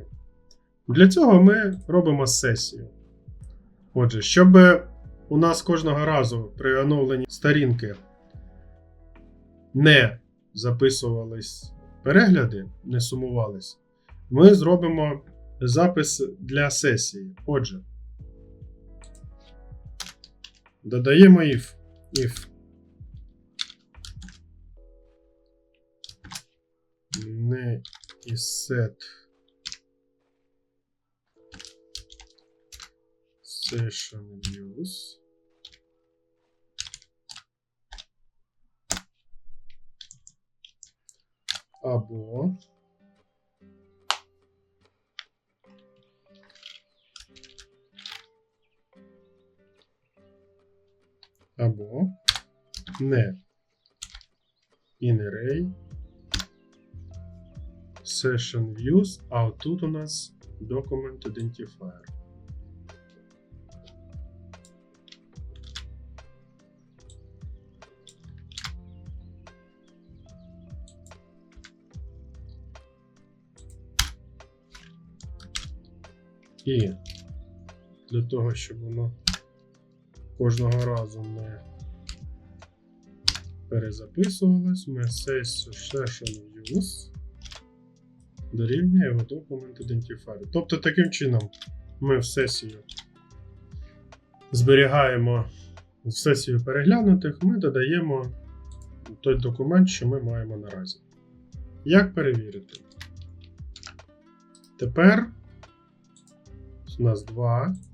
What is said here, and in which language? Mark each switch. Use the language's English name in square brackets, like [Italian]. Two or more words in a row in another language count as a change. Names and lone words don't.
[Ukrainian] Для цього ми робимо сесію. Отже, щоб у нас кожного разу при оновленні сторінки не записувались перегляди, не сумувались, ми зробимо запис для сесії. Отже, додаємо if не set [English] session views або не in-array session views, [Ukrainian] а тут у нас [English] document identifier. [Ukrainian] І для того, щоб воно кожного разу не перезаписувалось, ми [English] session views [Ukrainian] дорівнює його [English] document identifier. [Ukrainian] Тобто таким чином ми в сесію зберігаємо в сесію переглянутих, ми додаємо той документ, що ми маємо наразі. Як перевірити? Тепер у нас 2.